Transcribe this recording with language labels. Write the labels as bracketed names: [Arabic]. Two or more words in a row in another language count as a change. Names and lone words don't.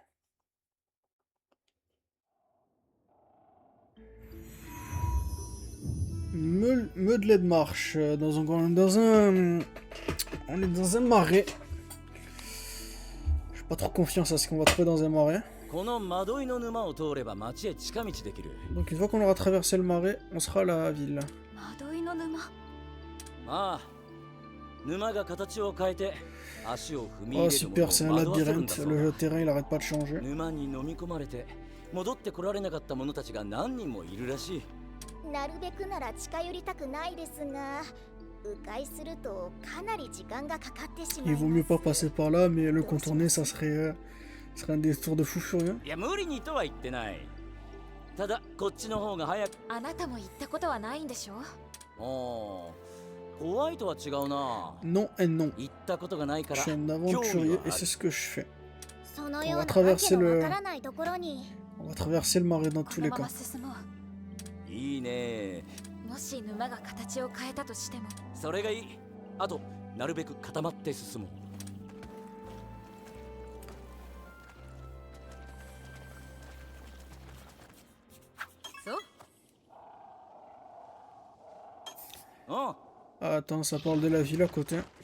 [French] Meudelé de marche on est dans un marais. J'ai pas trop confiance à ce qu'on va trouver dans un marais. [Japanese] この惑いの沼を通れば町へ近道できる。 [French] Donc une fois qu'on aura traversé le marais, on sera à la ville. [Japanese] 惑いの沼。ああ、沼が形を変えて足を踏み [French] Oh [Japanese] 入れるもの [French] super, c'est un [Japanese] を惑わせるん [French] labyrinthe. [Japanese] だそうだ。 [French] Le terrain il arrête pas de changer. [Japanese] 沼に飲み込まれて戻ってこられなかった者たちが何人もいるらしい。なるべくなら近寄りたくないですが、迂回するとかなり時間がかかってしまい [French] Il [Japanese] ます。 [French] vaut mieux pas passer par là, mais le contourner ça serait un détour de fou furieux. [Japanese] いや無理にとは言ってない。ただこっちの方が早く。あなたも行ったことはないんでしょ？ああ、怖いとは違うな。 [French] Non et non. [Japanese] 行ったことがないか [French] Je [Japanese] ら。 [French] suis un aventurier et c'est ce que je fais. [Japanese] そのようなわ [French] traverser [Japanese] けの [French] le- [Japanese] わからないところに。 [French] On va traverser le marais dans [Japanese] こ [French] tous [Japanese] の [French] les [Japanese] ま [French] cas. [Japanese] ま進もう。いいね。もし沼が形を変えたとしても。それがいい。あとなるべく固まって進もう。そう。あ [French] Ah, attends, ça parle de la ville à côté.